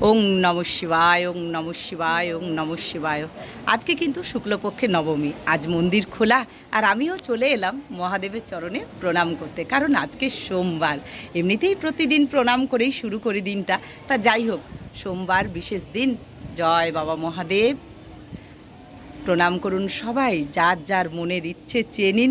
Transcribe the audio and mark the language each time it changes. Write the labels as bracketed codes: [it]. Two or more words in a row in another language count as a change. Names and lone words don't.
[sa] ওং নমঃ শিবায়, ওং নমঃ শিবায়, ওং নমঃ শিবায়। [bn] আজকে কিন্তু শুক্লপক্ষে নবমী, আজ মন্দির খোলা আর আমিও চলে এলাম মহাদেবের চরণে প্রণাম করতে, কারণ আজকে সোমবার। এমনিতেই প্রতিদিন প্রণাম করেই শুরু করি দিনটা, তা যাই হোক সোমবার বিশেষ দিন। জয় বাবা মহাদেব। প্রণাম করুন সবাই, যার যার মনের ইচ্ছে চেয়ে নিন।